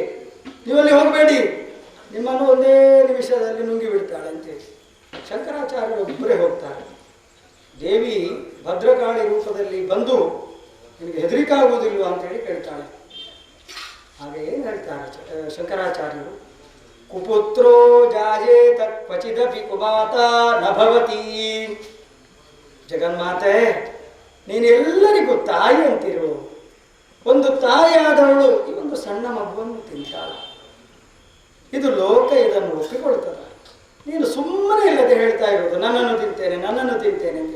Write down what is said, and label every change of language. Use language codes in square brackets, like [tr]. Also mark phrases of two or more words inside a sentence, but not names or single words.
[kn] ನೀವಲ್ಲಿ ಹೋಗಬೇಡಿ, ನಿಮ್ಮನ್ನು ಒಂದೇ ನಿಮಿಷದಲ್ಲಿ ನುಂಗಿ ಬಿಡ್ತಾಳೆ ಅಂತೇಳಿ ಶಂಕರಾಚಾರ್ಯರು ಒಬ್ಬರೇ ಹೋಗ್ತಾರೆ. ದೇವಿ ಭದ್ರಕಾಳಿ ರೂಪದಲ್ಲಿ ಬಂದು ನಿಮಗೆ ಹೆದರಿಕಾಗುವುದಿಲ್ಲ ಅಂತೇಳಿ ಕೇಳ್ತಾಳೆ. ಹಾಗೆ ಏನು ಹೇಳ್ತಾರೆ ಶಂಕರಾಚಾರ್ಯರು, [sa] ಕುಪುತ್ರೋ ಜಾಯೇತ ಕ್ವಚಿದಪಿ ಕುಮಾತಾ ನಭವತಿ. [kn] ಜಗನ್ಮಾತೆ, ನೀನು ಎಲ್ಲರಿಗೂ ತಾಯಿ ಅಂತಿರು. ಒಂದು ತಾಯಿಯಾದವಳು ಈ ಒಂದು ಸಣ್ಣ ಮಗುವನ್ನು ತಿಂತಾಳ. ಇದು ಲೋಕ ಇದನ್ನು ಒಪ್ಪಿಕೊಳ್ತದ. ನೀನು ಸುಮ್ಮನೆ ಇಲ್ಲದೆ ಹೇಳ್ತಾ ಇರೋದು ನನ್ನನ್ನು ತಿಂತೇನೆ ಅಂತೇಳಿ.